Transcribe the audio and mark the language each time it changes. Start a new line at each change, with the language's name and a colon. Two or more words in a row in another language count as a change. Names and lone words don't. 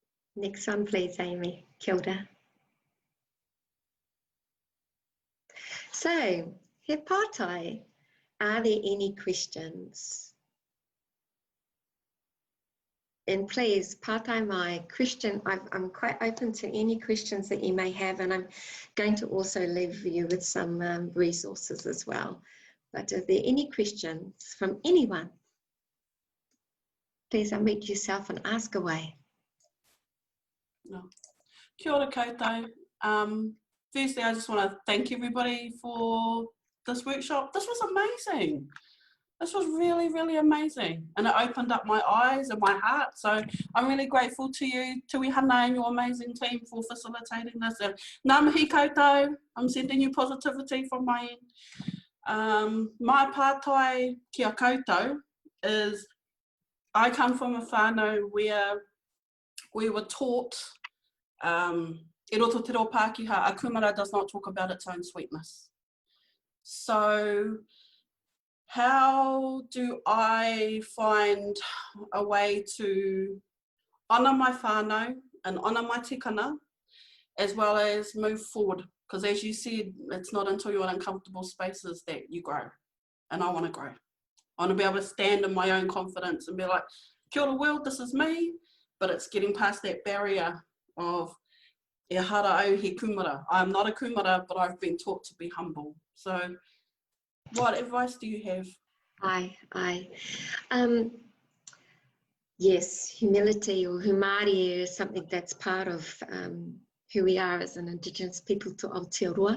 English: Next one, please, Amy.
Māori: Kia ora. So, he pātai,
English: are there any questions? And please,
Māori: pātai mai
English: question, I'm quite open to any questions that you may have, and I'm going to also leave you with some resources as well. But are there any questions from anyone? Please unmute yourself and ask away. No.
Māori: Kia ora koutou.
English: Firstly, I just want to thank everybody for this workshop. This was amazing. This was really, really amazing. And it opened up my eyes and my heart. So I'm really grateful to you, Tuihana, and your amazing team for facilitating this.
Māori: And ngā mihi koutou,
English: I'm sending you positivity from my end. My
Māori: pātai kia koutou
English: is, I come from a whanau where we were taught,
Māori: e roto te reo Pākehā,
English: a kumara does not talk about its own sweetness. So how do I find a way to honour my whanau and honour my tikana, as well as move forward? Because as you said, it's not until you're in uncomfortable spaces that you grow. And I want to grow. I want to be able to stand in my own confidence and be like,
Māori: kia ora
English: world, this is me. But it's getting past that barrier of
Māori: e hara au he kumara.
English: I'm not a kumara, but I've been taught to be humble. So what advice do you have? Yes, humility or humari is something that's part of who we are as an Indigenous people to Aotearoa.